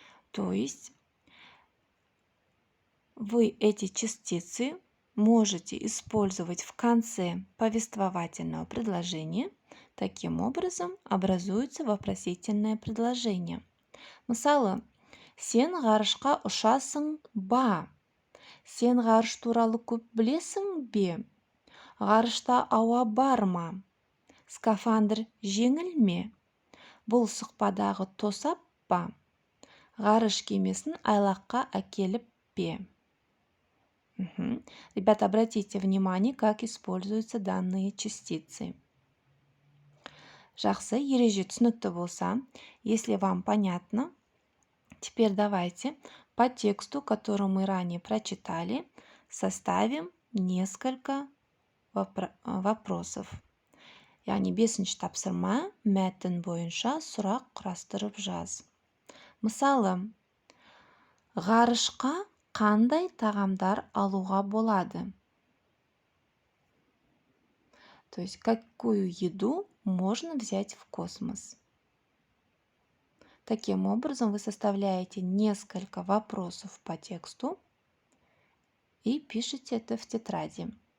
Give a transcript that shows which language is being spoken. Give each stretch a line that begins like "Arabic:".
Russian: То есть вы эти частицы можете использовать в конце повествовательного предложения. Таким образом образуется вопросительное предложение.
Kazakh: Мысалы, сен ғарышқа ұшасың ба? Сен ғарыш туралы көп білесің бе? Ғарышта ауа бар ма? Скафандр жеңіл ме? Бұл сұқпадағы тосап па? Ғарыш кемесін айлаққа әкеліп бе?
Russian: Ребята, обратите внимание, как используются данные частицы.
Kazakh: Жақсы, ереже түсінікті болса,
Russian: если вам понятно, теперь давайте По тексту, который мы ранее прочитали, составим несколько вопросов.
Kazakh: Яғни 5-ші тапсырма мәтін бойынша сұрақ құрастырып жаз. Мысалы, ғарышқа қандай тағамдар алуға болады?
Russian: То есть, какую еду можно взять в космос? Таким образом, вы составляете несколько вопросов по тексту и пишете это в тетради.